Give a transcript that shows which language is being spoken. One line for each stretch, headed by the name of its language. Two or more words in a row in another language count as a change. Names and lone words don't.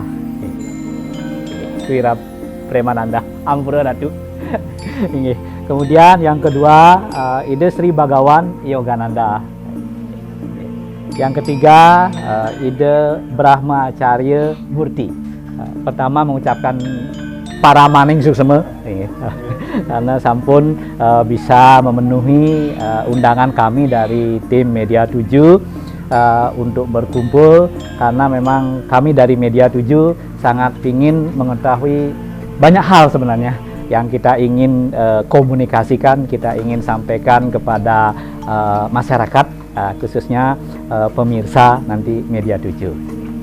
Indonesian: Sri Premananda, Ampura Ratu. Kemudian yang kedua Ida Sri Bhagawan Yogananda. Yang ketiga Ida Brahma Acarya Murti. Pertama mengucapkan
Balinese: para maning suksema
Indonesian: karena sampun bisa memenuhi undangan kami dari tim Media 7 untuk berkumpul, karena memang kami dari Media 7 sangat ingin mengetahui banyak hal sebenarnya yang kita ingin komunikasikan, kita ingin sampaikan kepada masyarakat, khususnya pemirsa nanti Media 7.